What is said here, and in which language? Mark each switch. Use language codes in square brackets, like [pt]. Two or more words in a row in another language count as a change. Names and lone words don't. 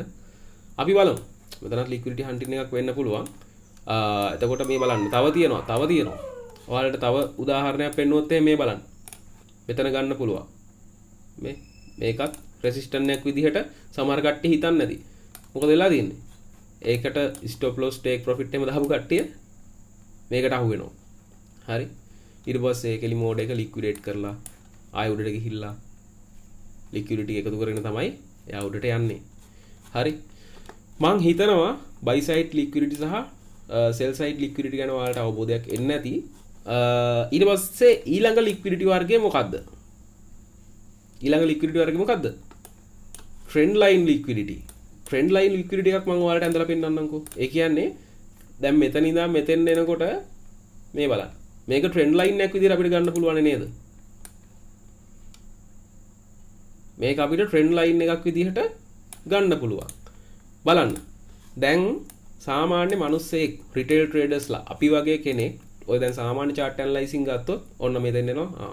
[si] අපි බලමු. මෙතනත් [en] liquidity hunting [si] එකක් වෙන්න පුළුවන්. එතකොට මේ බලන්න. තව තියෙනවා. ඔයාලට තව උදාහරණයක් පෙන්නුවොත් මේ බලන්න. මෙතන ගන්න පුළුවන්. මේකත් resistance එකක් විදිහට සමහර කට්ටිය හිතන්නේ නැති. මොකද වෙලා තියෙන්නේ? ඒකට [en] stop loss take profit [si] එහෙම දාපු කට්ටිය මේකට අහු වෙනවා. හරි. ඊට පස්සේ ඒකෙලි මෝඩ් එක liquidate කරලා ආයෙ උඩට ගිහිල්ලා liquidity එකතු කරගෙන තමයි එයා උඩට යන්නේ. හරි. මං හිතනවා [en] buy side liquidity [si] සහ [en] sell side liquidity [si] ගැන ඔයාලට අවබෝධයක් එන්නේ නැති. ඊට පස්සේ ඊළඟ liquidity වර්ගය මොකද්ද? ඊළඟ liquidity වර්ගය මොකද්ද? [en] trend line liquidity. trend line liquidity [si] එකක් මම ඔයාලට ඇඳලා පෙන්නන්නම්කෝ. ඒ කියන්නේ දැන් මෙතන ඉඳන් මෙතෙන් එනකොට මේ බලන්න. මේක [en] trend line [si] එකක් විදිහට අපිට ගන්න පුළුවන් නේද? මේක අපිට [en] trend line [si] එකක් විදිහට ගන්න පුළුවන්. බලන්න. දැන් සාමාන්‍ය මිනිස්සෙක් [en] retail traders [si] ලා අපි වගේ කෙනෙක් ඔය දැන් සාමාන්‍ය [en] chart analyzing [si] ගත්තොත් ඔන්න මෙතෙන් එනවා.